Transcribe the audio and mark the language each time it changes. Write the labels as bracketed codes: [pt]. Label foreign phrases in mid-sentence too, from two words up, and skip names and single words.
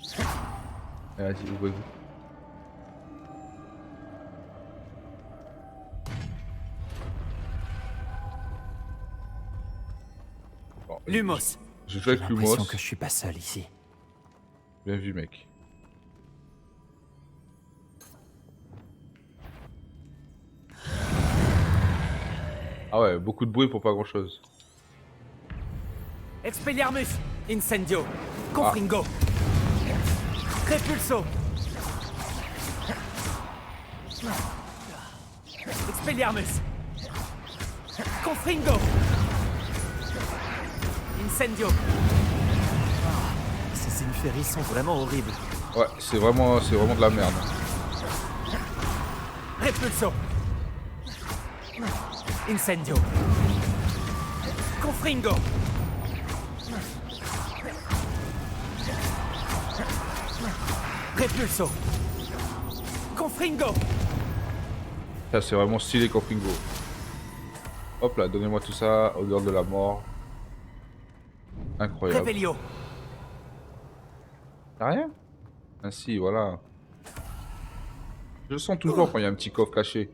[fr] Allez, vas-y, ouvrez-vous. Bon, Lumos. je joue avec J'ai l'impression Lumos. que je suis pas seul ici. Bien vu, mec. Ah ouais, beaucoup de bruit pour pas grand chose. Expelliarmus. Incendio. Confringo. Repulso. Expelliarmus. Confringo. Incendio. Ces Inferi sont vraiment horribles. Ouais, c'est vraiment de la merde. Repulso. Incendio. Confringo. Repulso. Confringo. Ça, c'est vraiment stylé Confringo. Hop là, donnez-moi tout ça, odeur de la mort. Incroyable. Revelio. T'as rien? Ah si, voilà. Je sens toujours quand il y a un petit coffre caché.